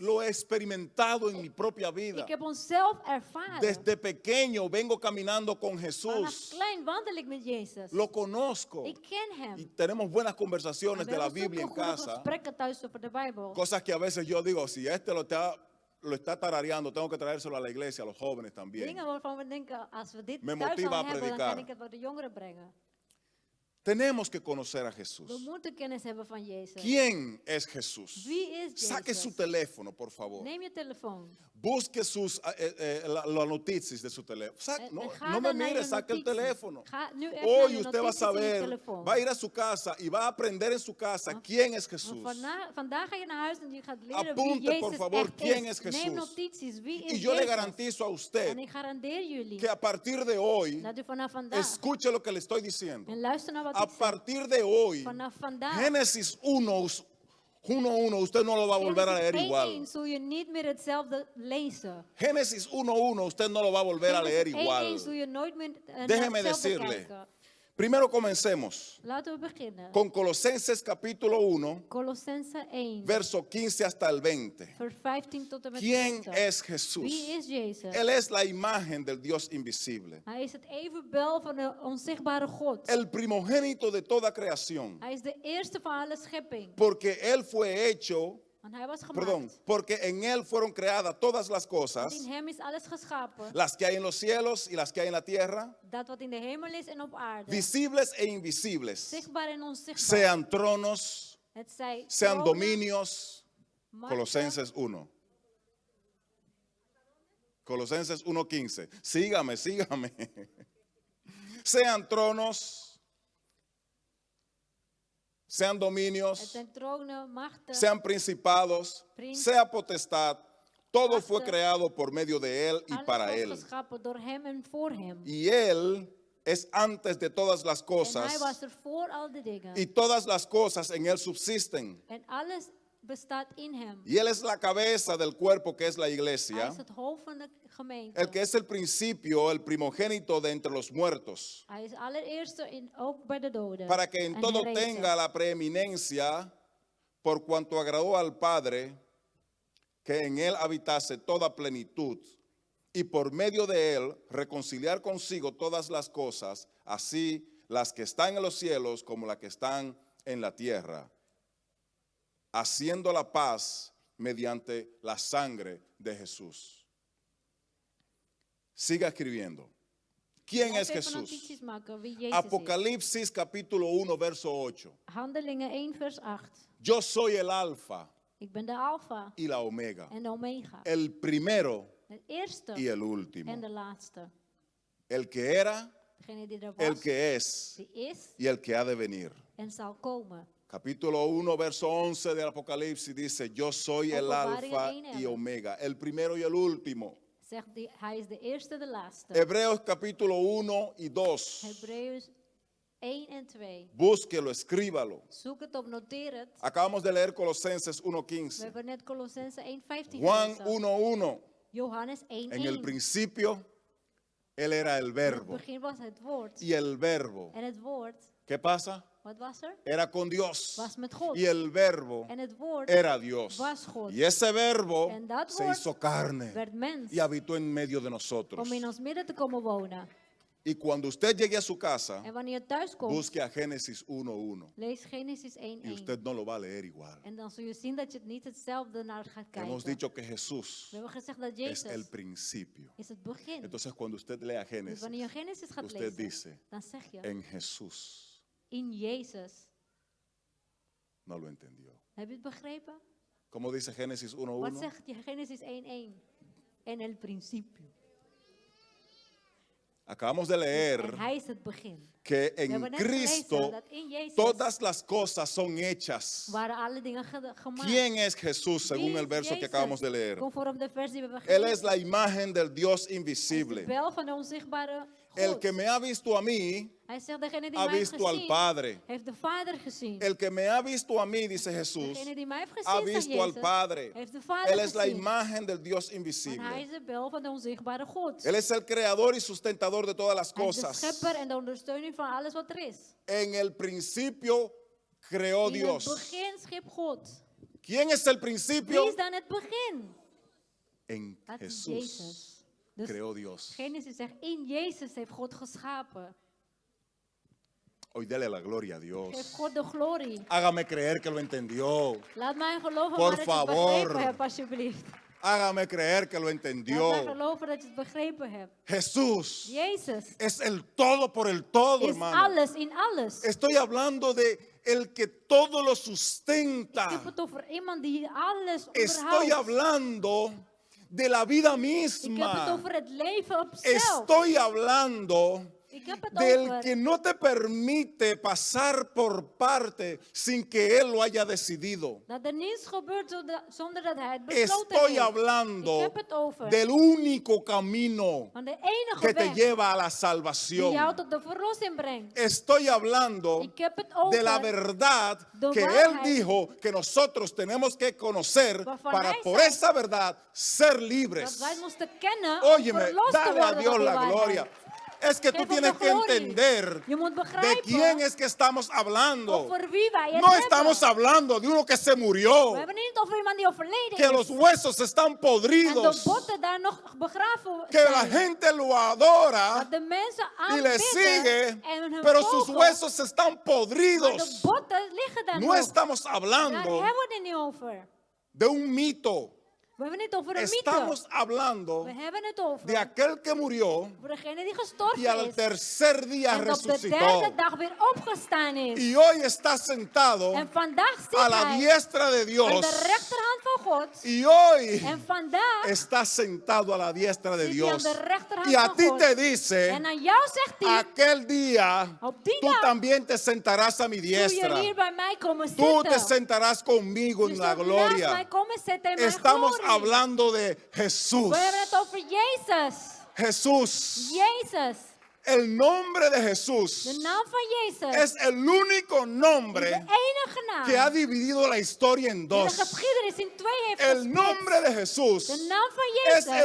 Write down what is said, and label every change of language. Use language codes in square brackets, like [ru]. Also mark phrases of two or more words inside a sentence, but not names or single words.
[es] Lo he experimentado en mi propia vida. [nl] Ik heb onszelf ervaren. [es] Desde pequeño vengo caminando con [nl] Vanaf [es] Jesús. [nl] klein wandel ik met Jezus. [es] Lo conozco. [nl] Ik ken [es] Y [nl] hem. [es] tenemos buenas [nl] En [es] conversaciones [nl] we [es] de la [nl] hebben [es] Biblia en [nl] zulke goede [es] casa. [nl] gesprekken thuis over de Bijbel. [es] Cosas que a veces yo digo, si este lo está tarareando, tengo que traérselo a la iglesia, a los jóvenes también. [nl] Dingen waarvan we denken, als we dit [es] Me [nl] thuis [es] motiva [nl] al [es] a [nl] hebben, dan [es] predicar. [nl] kan ik het bij de jongeren brengen. [es] Tenemos que conocer a [nl] We [es] Jesús. [nl] moeten kennis hebben van Jezus. [es] ¿Quién es Jesús? [nl] Wie is [es] Saque su [nl] Jezus? [es] teléfono, por favor. [nl] Neem je telefoon. [es] Busque las noticias de su teléfono. No, [nl] En ga [es] no me [nl] dan naar [es] mire, [nl] je [es] saque el [nl] notities. [es] teléfono. [nl] Ga nu even naar [es] Hoy [nl] je [es] usted va a [nl] notities in je [es] saber, [nl] telefoon. [es] va a ir a su casa y va a aprender en su casa quién es [nl] Want [es] Jesús. [nl] vandaag ga je naar huis en je gaat leren [es] Apunte, [nl] wie [es] por [nl] Jezus [es] favor, [nl] echt [es] quién [nl] is. [es] es Jesús. [nl] Neem notities, wie is [es] Y yo le [nl] Jezus? [es] garantizo a [nl] En [es] usted [nl] ik garandeer jullie [es] que a partir de hoy, [nl] dat u vanaf vandaag, [es] escuche lo que le estoy diciendo. [nl] en luister naar wat [es] A [nl] ik zeg, [es] partir de hoy, [nl] vanaf vandaag, [es] Génesis 1:1, usted no lo va a volver a leer [nl] Genesis 1:1 [es] igual. [nl] zul je niet meer hetzelfde lezen. [es] Génesis 1:1, usted no lo va a volver a leer [nl] Genesis 1:1 [es] igual. [nl] zul je nooit meer naar [es] Déjeme [nl] hetzelfde [es] decirle. [nl] kijken. [es] Primero comencemos [nl] Laten we beginnen. [es] con Colosenses capítulo 1, [nl] Colossense 1, [es] verso 15 hasta el 20. [nl] vers 15 tot en met [es] ¿Quién [nl] 20. [es] es Jesús? [nl] Wie is Jezus? [es] Él es la imagen del Dios invisible, [nl] Hij is het evenbeeld van de onzichtbare God. [es] el primogénito de toda creación, [nl] Hij is de eerste van alle schepping. [es] porque Él fue hecho, [nl] Want hij was [es] perdón, [nl] gemaakt. [es] porque en Él fueron creadas todas las [nl] Want [es] cosas, [nl] in hem is alles geschapen. [es] las que hay en los cielos y las que hay en la tierra, [nl] Dat wat in de hemel is en op aarde. [es] visibles e invisibles, [nl] Zichtbaar en onzichtbaar. [es] sean tronos, [nl] Het zij [es] sean [nl] tronen, [es] dominios. [nl] machten, [es] Colosenses 1. Colosenses 1:15. Sígame, sígame. Sean tronos, sean [nl] Het [es] dominios, [nl] zijn tronen, machten. [es] sean principados, sea potestad. Todo fue creado por medio de Él y [nl] alles [es] para [nl] was [es] Él. [nl] geschapen door hem en voor hem. [es] Y Él es antes de todas las [nl] En hij [es] cosas. [nl] was er voor al de dingen. [es] Y todas las cosas en Él subsisten. [nl] En alles bestaat in hem. [es] Y Él es la cabeza del cuerpo que es la [nl] Hij [es] iglesia. [nl] is het hoofd van de gemeente. [es] El que es el principio, el primogénito de entre los muertos, [nl] Hij is allereerste ook bij de doden. [es] para que en [nl] En [es] todo [nl] herrezen. [es] tenga la preeminencia, por cuanto agradó al Padre, que en él habitase toda plenitud, y por medio de él reconciliar consigo todas las cosas, así las que están en los cielos como las que están en la tierra, haciendo la paz mediante la sangre de Jesús. Siga escribiendo. ¿Quién es [nl] Laten we even [es] Jesús? [nl] notities maken wie Jezus is. [es] Apocalipsis capítulo 1, verso 8. [nl] Handelingen 1 vers 8. [es] Yo soy el alfa [nl] Ik ben de alfa [es] y la omega, [nl] en de omega. [es] el primero [nl] De eerste [es] y el último, [nl] en de laatste. [es] el que era, [nl] Degene die er was, [es] el que es [nl] die is [es] y el que ha de venir. [nl] en zal komen. [es] Capítulo 1, verso 11 del Apocalipsis dice, yo soy el [nl] Openbaringen [es] alfa [nl] 1 [es] y [nl] en. [es] omega, el primero y el último. [nl] Zegt die, hij is de eerste, de laatste. [es] Hebreos capítulo 1 y 2. [nl] Hebreeën 1 en 2. [es] Búsquelo, escríbalo. [nl] Zoek het op, noteer het. [es] Acabamos de leer Colosenses [nl] We [es] 1:15. [nl] hebben net Colossense 1:15 [es] Juan [nl] gelezen. [es] 1:1. [nl] Johannes 1:1. [es] En el principio Él era el [nl] In het [es] verbo. [nl] begin was het woord. [es] Y el verbo, [nl] En het woord, [es] ¿qué pasa? [nl] wat was er? [es] Era con Dios. [nl] Was met God. [es] Y el verbo [nl] En het woord [es] era Dios. [nl] was God. [es] Y ese verbo [nl] En dat [es] se [nl] woord [es] hizo carne [nl] werd mens [es] y habitó en medio de nosotros. [nl] om in ons midden te komen wonen. [es] Y cuando usted llegue a su casa, [nl] En wanneer je thuis komt, [es] busque a Génesis 1:1 [nl] lees Genesis [es] y [nl] 1:1. [es] usted no lo va a leer igual. [nl] En dan zul je zien dat je het niet hetzelfde naar gaat [es] Hemos [nl] kijken. [es] dicho que Jesús [nl] We hebben gezegd dat [es] es [nl] Jezus [es] el principio. [nl] is het begin. [es] Entonces cuando usted lea [nl] Dus [es] Génesis, [nl] wanneer je Genesis gaat [es] usted [nl] lezen, [es] dice, [nl] dan zeg je, [es] en Jesús. [nl] in Jezus. [es] No lo entendió. [nl] Heb je het begrepen? [es] ¿Cómo dice Génesis [nl] Wat [es] 1:1? [nl] zegt je Genesis 1:1? [es] En el principio. Acabamos de [nl] En [es] leer [nl] hij is het begin. [es] que [nl] We [es] en [nl] hebben net gelezen [es] Cristo [nl] dat in Jezus [es] todas las cosas son hechas. [nl] waren alle dingen gemaakt. [es] ¿Quién es Jesús según [nl] Wie [es] el [nl] is [es] verso que [nl] Jezus? [es] acabamos de leer? [nl] Conform de vers die we hebben [es] Él [nl] gelezen. [es] es la imagen del Dios [nl] Hij is de [es] invisible. [nl] bel van de onzichtbare [es] El [nl] God. [es] que me ha visto a mí, [nl] Hij zegt, degene die [es] ha [nl] mij heeft [es] visto al [nl] gezien, [es] Padre. [nl] heeft de Vader gezien. [es] El que me ha visto a mí, dice Jesús, [nl] Degene die mij heeft [es] ha [nl] gezien, zegt [es] visto al [nl] Jezus, [es] Padre. [nl] heeft de Vader [es] Él es la [nl] gezien. [es] imagen del Dios [nl] Want hij [es] invisible. [nl] is de bel van de onzichtbare God. [es] Él es el creador y sustentador de todas las [nl] Hij is de [es] cosas. [nl] schepper en de ondersteuning van alles wat er is. [es] En el principio creó [nl] In het [es] Dios. [nl] begin schiep God. [es] ¿Quién es el [nl] Wie [es] principio? [nl] is dan het begin? [es] En [nl] Dat is [es] Jesús [nl] Jezus. Dus [es] creó Dios. [nl] Genesis zegt, in Jezus heeft God geschapen. [es] Hoy dele la gloria a Dios. [nl] Geef God de glorie. [es] Hágame creer que lo entendió. [nl] Laat mij geloven [es] Por [nl] maar dat je het [es] favor. [nl] begrepen hebt, alsjeblieft. [es] Hágame creer que lo [nl] Laat mij [es] entendió. [nl] geloven dat je het begrepen hebt. [es] Jesús [nl] Jezus [es] es el todo por el todo, [nl] is [es] hermano. [nl] alles in alles. [es] Estoy hablando de el que todo lo [nl] Ik [es] sustenta. [nl] heb het over iemand die alles [es] Estoy [nl] onderhoudt. [es] hablando de la vida [nl] Ik heb het [es] misma. [nl] over het leven op zelf. [es] Estoy hablando [nl] Ik heb het [es] del [nl] over [es] que no te permite pasar por parte sin que Él lo haya decidido. [nl] dat er niets gebeurt zonder dat hij het besloten [es] Estoy [nl] heeft. Ik [es] hablando [nl] heb het over [es] del único camino [nl] van de enige [es] que te [nl] weg [es] lleva a la [nl] die jou [es] salvación. [nl] tot de verlossing brengt. [es] Estoy hablando [nl] Ik heb het [es] de la [nl] over [es] verdad [nl] de [es] que Él [nl] waarheid [es] dijo que nosotros tenemos que conocer [nl] waarvan [es] para [nl] hij [es] por [nl] zei [es] esa verdad ser [nl] dat [es] libres. [nl] wij moesten kennen [es] Óyeme, [nl] om verlost te [es] dale a [nl] worden [es] Dios [nl] door die [es] la [nl] waarheid. [es] gloria. Es que tú [nl] Geef hem [es] tienes [nl] de [es] que [nl] glorie. [es] entender [nl] Je moet [es] de [nl] begrijpen [es] quién es que estamos hablando. [nl] over wie wij het [es] No [nl] hebben. [es] estamos hablando de uno que se [nl] We [es] murió, [nl] hebben niet over iemand die overleden [es] que los [nl] is. [es] huesos están [nl] En de [es] podridos, [nl] botten daar nog begraven [es] que la [nl] zijn. [es] gente lo adora [nl] Dat de mensen [es] y le [nl] aanbidden [es] sigue, [nl] en hun [es] pero sus [nl] volgen, [es] huesos están [nl] maar de [es] podridos. [nl] botten liggen daar [es] No [nl] nog. [es] estamos [nl] Daar [es] hablando [nl] hebben we het niet over. [es] de un mito. [nl] We hebben het over een [es] Estamos [nl] mythe. [es] hablando [nl] We hebben het over [es] de aquel que murió [nl] over degene die gestorven [es] y al [nl] is. [es] tercer día [nl] En op de [es] resucitó. [nl] derde dag weer opgestaan is. [es] Y hoy está sentado [nl] En vandaag zit [es] a la [nl] hij [es] diestra de [nl] aan [es] Dios. [nl] de rechterhand van God. [es] Y hoy [nl] En vandaag [es] está sentado a la diestra de [nl] zit hij aan [es] Dios. [nl] de rechterhand [es] Y a [nl] van [es] ti [nl] God. [es] te dice, [nl] En aan jou zegt hij, [es] aquel día [nl] op die [es] tú [nl] dag [es] también te sentarás a mi [nl] zul je [es] diestra. [nl] hier bij mij komen [es] Tú te [nl] zitten. [es] sentarás conmigo [nl] Je [es] en la [nl] zult naast mij [es] gloria. [nl] komen zitten in mijn [es] Estamos [nl] glorie. [es] hablando de Jesús. [nl] We hebben het over Jezus. [es] Jesús. [nl] Jezus. [es] El nombre de [nl] De [es] Jesús [nl] naam van Jezus. [es] es el único [nl] is de [es] nombre [nl] enige naam [es] que ha dividido la historia en [nl] die de [es] dos. [nl] geschiedenis in twee heeft [es] El [nl] gesplitst. [es] nombre de Jesús [nl] De naam van [es] es [nl] Jezus.